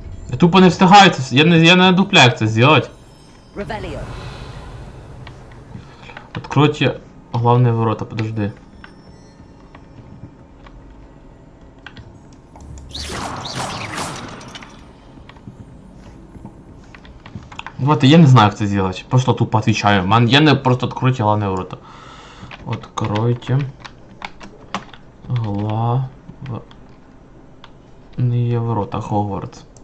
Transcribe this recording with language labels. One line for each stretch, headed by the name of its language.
Ukrainian: Я тупо не встигаю це, я не дупля, як це зробити.
Russian: Откройте главные ворота, подожди. Вот, я не знаю, как это сделать. Просто тупо отвечаю. Я не просто откройте главные ворота. Откройте главные ворота Hogwarts.